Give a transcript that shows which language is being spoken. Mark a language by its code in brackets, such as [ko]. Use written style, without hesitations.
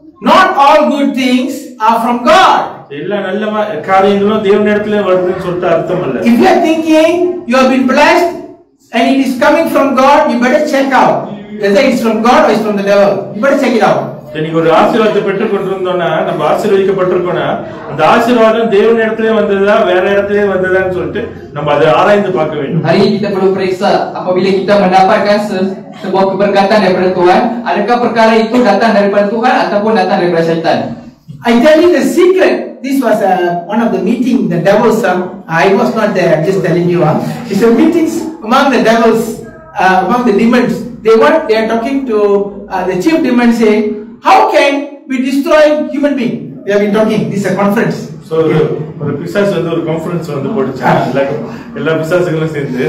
[en] Not all good things are from God. [ta] எல்லா நல்ல காரியங்களும் தேவனிடத்துல வருதுன்னு சொல்லிட்டு அர்த்தம் இல்ல. [en] If you are thinking you have been blessed and it is coming from God, you better check out whether it's from God or it's from the devil. You better check it out. [ta] நீங்க ஒரு ஆசீர்வாதத்தை பெற்றுக் கொண்டிருந்தோம்னா, நம்ம ஆசீர்வதிக்கப்பட்டிருக்கோம்னா, அந்த ஆசீர்வாதம் தேவனிடத்திலே வந்ததா வேற இடத்திலே வந்ததான்னு சொல்லிட்டு நம்ம அதை ஆராய்ந்து பார்க்க வேண்டும். [ms] Hari ini kita perlu periksa apabila kita mendapatkan sebuah keberkatan daripada Tuhan, adakah perkara itu datang daripada Tuhan ataupun datang daripada syaitan. [en] I tell you the secret. This was one of the meeting the devils. I was not there. I'm just telling you. It's a meetings among the devils, among the demons. They are talking to the chief demon, saying, how can we destroy human being? They have been talking. This is a conference. [ta] So ஒரு பிசாசு வந்து ஒரு conference வந்து போட்டுச்சாங்க, எல்லா பிசாசுகளும் சேர்ந்து.